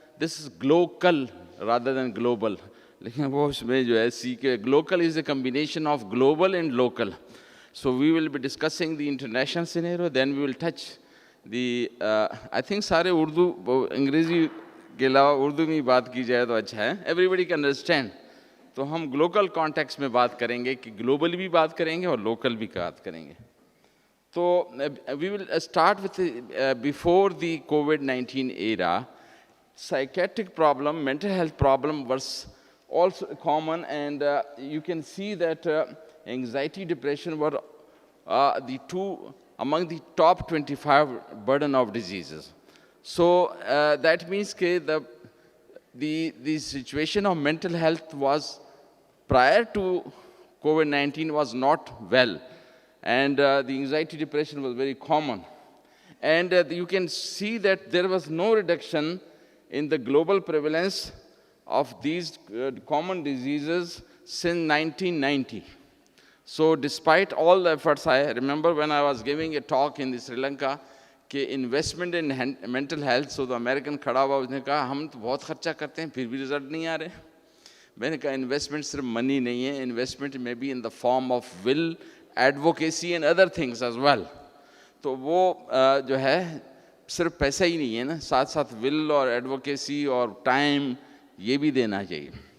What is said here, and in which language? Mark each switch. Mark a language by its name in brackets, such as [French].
[English] This is local rather than global. [Urdu] لیکن وہ اس میں جو ہے کہ [English] local is a combination of global and local. So we will be discussing the international scenario, then we will touch the I think [Urdu] سارے اردو انگریزی کے علاوہ اردو میں بات کی جائے تو اچھا ہے. [English] Everybody can understand. [Urdu] تو ہم گلوکل کانٹیکس میں بات کریں گے کہ گلوبل بھی بات کریں گے اور لوکل بھی بات کریں گے. [English] تو وی will start with before the COVID-19 era. psychiatric problem, mental health problem was also common, and you can see that anxiety, depression were the two among the top 25 burden of diseases. So that means that the situation of mental health was prior to COVID-19 was not well, and the anxiety, depression was very common. And you can see that there was no reduction in the global prevalence of these common diseases since 1990. So despite all the efforts, I remember when I was giving a talk in Sri Lanka, کہ investment in mental health, so the American [Urdu] کھڑا ہوا, اس نے کہا ہم تو بہت خرچہ کرتے ہیں پھر بھی رزلٹ نہیں آ رہے. میں نے کہا [English] Investment صرف money نہیں ہے, انویسٹمنٹ میں be in the form of will, advocacy and other things as well. [Urdu] تو وہ جو ہے صرف پیسہ ہی نہیں ہے نا, ساتھ ساتھ ول اور ایڈوکیسی اور ٹائم یہ بھی دینا چاہیے.